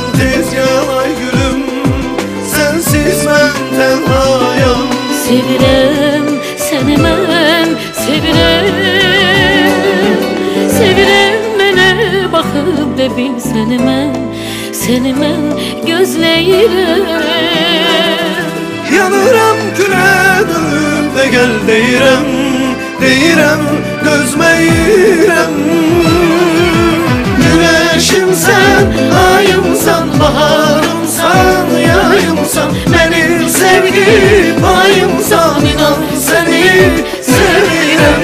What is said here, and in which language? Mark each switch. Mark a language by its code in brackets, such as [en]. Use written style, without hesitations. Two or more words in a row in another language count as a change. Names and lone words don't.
[tr] Tez gel ay gülüm, sensiz ben tenhayam. [az] Sevirəm səni mən, sevirəm, sevirəm mənə baxıb de bil səni mən gözləyirəm. Yanıram [tr] küle dönüp de gel [az] deyirəm, deyirəm dözməyirəm. Güneşimsən, ayımsan, baharımsan, yayımsan. sevirəm.